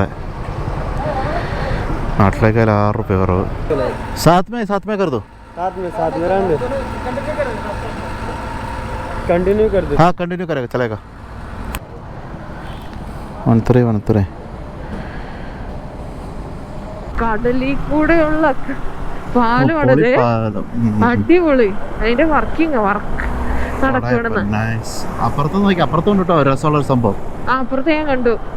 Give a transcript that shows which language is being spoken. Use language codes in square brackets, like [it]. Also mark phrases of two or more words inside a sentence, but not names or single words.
[ml] നാട്ടിലേക്ക് 6 रुपये കുറവ്. [hi] साथ में कर दो. साथ में रहने दो. कंटिन्यू कर दो. हाँ, कंटिन्यू करेगा, चलेगा. 13 [ml] കടലിൽ കൂടെയുള്ള പാലമാണത്. അടിപൊളി. അതിന്റെ വർക്ക് നടക്കുകയാണെന്ന്. അപ്പുറത്തും കേട്ടോ രസമുള്ള സംഭവം. അപ്പുറത്ത് ഞാൻ കണ്ടു